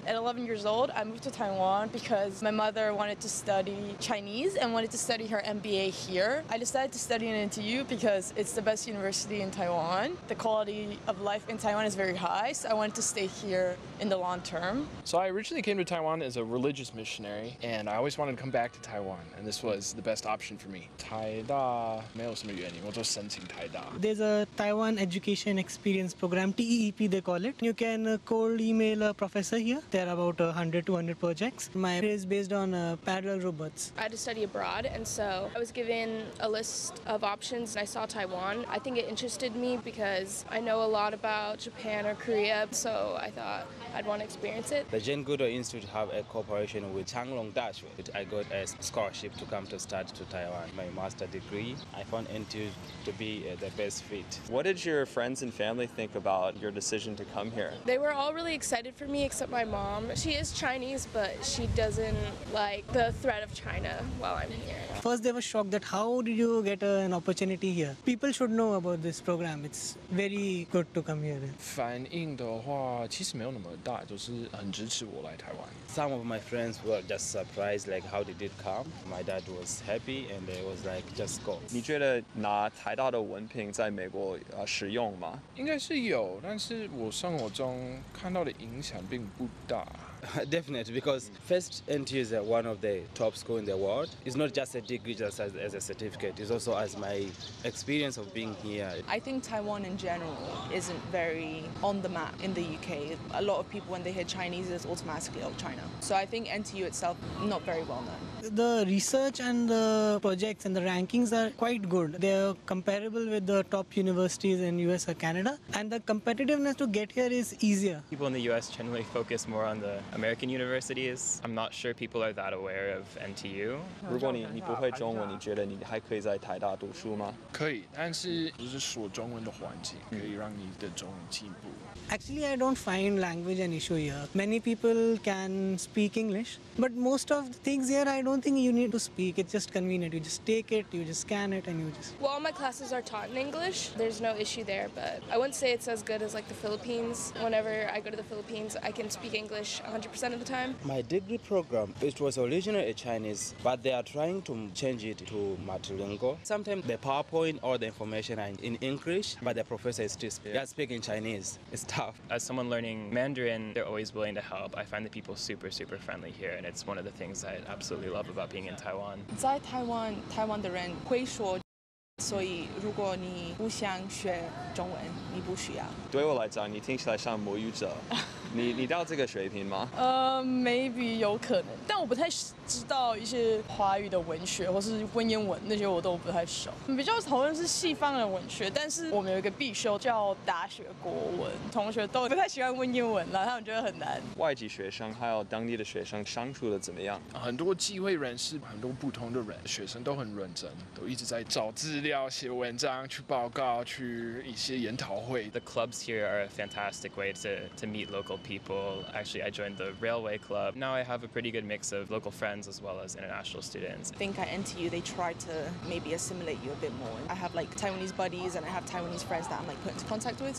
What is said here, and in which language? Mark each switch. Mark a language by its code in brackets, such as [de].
[en] At 11 years old, I moved to Taiwan because my mother wanted to study Chinese and wanted to study her MBA here. I decided to study in NTU because it's the best university in Taiwan. The quality of life in Taiwan is very high, so I wanted to stay here in the long term. So I originally came to Taiwan as a religious missionary, and I always wanted to come back to Taiwan, and this was the best option for me. [zh] 台大没有什么原因，我就申请台大。 [en] There's a Taiwan Education Experience Program, TEEP they call it. You can cold email a professor here. There are about 100 to 200 projects. My is based on parallel robots. I had to study abroad, and so I was given a list of options, and I saw Taiwan. I think it interested me because I know a lot about Japan or Korea, so I thought I'd want to experience it. The Jane Goodall Institute have a cooperation with Changlong Dash. I got a scholarship to come to study to Taiwan. My master degree, I found NTU to be the best fit. What did your friends and family think about your decision to come here? They were all really excited for me except my mom. She is Chinese, but she doesn't like the threat of China while I'm here. First they were shocked that how did you get an opportunity here? People should know about this program. It's very good to come here. [zh] 反应的话，其实没有那么大，就是很支持我来台湾。 [en] Some of my friends were just surprised, like how did it come? My dad was happy, and they was like, just go. [zh] 你觉得拿台大的文凭在美国实用吗？应该是有，但是我生活中看到的影响并不大。 [en] Definitely, because first NTU is one of the top schools in the world. It's not just a degree, just as a certificate. It's also as my experience of being here. I think Taiwan in general isn't very on the map in the UK. A lot of people, when they hear Chinese, it's automatically, oh, China. So I think NTU itself, not very well known. The research and the projects and the rankings are quite good. They're comparable with the top universities in US or Canada. And the competitiveness to get here is easier. People in the US generally focus more on the American universities. I'm not sure people are that aware of NTU. [zh] 如果你不会中文，你觉得你还可以在台大读书吗？可以，但是就是说中文的环境可以让你的中文进步。 [en] Actually, I don't find language an issue here. Many people can speak English, but most of the things here, I don't think you need to speak. It's just convenient. You just take it, you just scan it, and you just... Well, all my classes are taught in English. There's no issue there, but I wouldn't say it's as good as like the Philippines. Whenever I go to the Philippines, I can speak English 100% of the time. My degree program, it was originally a Chinese, but they are trying to change it to multilingual. Sometimes the PowerPoint or the information are in English, but the professor is still speaking Chinese. It's tough. As someone learning Mandarin, they're always willing to help. I find the people super, super friendly here, and it's one of the things I absolutely love about being in Taiwan. [zh] 在台湾的人会说，所以如果你不想学中文，你不需要。对我来讲，你听起来像母语者。你到这个水平吗？Maybe 有可能，但我不太知道一些华语的文学或是文言文那些我都不太熟。比较讨论是西方的文学，但是我们有一个必修叫大学国文，同学都不太喜欢文言文啦，他们觉得很难。外籍学生还有当地的学生相处的怎么样？很多机会人士，很多不同的人，学生都很认真，都一直在找资料、写文章、去报告、去一些研讨会。 [en] The clubs here are a fantastic way to meet local people. Actually, I joined the Railway Club. Now I have a pretty good mix of local friends as well as international students. I think at NTU they try to maybe assimilate you a bit more. I have like Taiwanese buddies and I have Taiwanese friends that I'm like put into contact with.